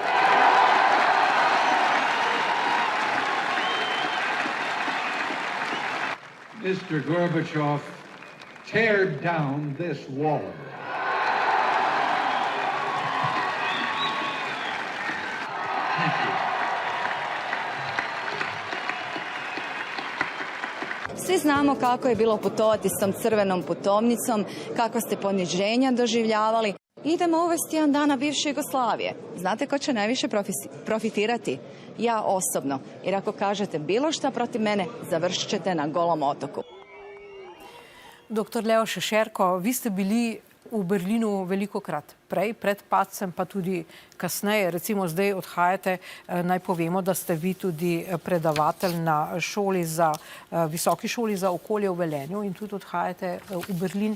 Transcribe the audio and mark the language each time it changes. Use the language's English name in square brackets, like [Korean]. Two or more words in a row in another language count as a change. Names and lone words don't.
[English] Mr. Gorbachev, tear down this wall. Thank you. [Croatian] Svi znamo kako je bilo putovati s tom crvenom putovnicom, kako ste poniženja doživljavali. Idemo uvesti jedan dana bivše Jugoslavije. Znate ko će najviše profitirati? Ja osobno. Jer ako kažete bilo šta protiv mene, završit ćete na Golom otoku. [Slovenian] Dr. Leo Šešerko, vi ste bili v Berlinu velikokrat prej, pred padcem, pa tudi kasneje. Recimo zdaj odhajate, naj povemo, da ste vi tudi predavatelj na visoki šoli za okolje v Velenju in tudi odhajate v Berlin.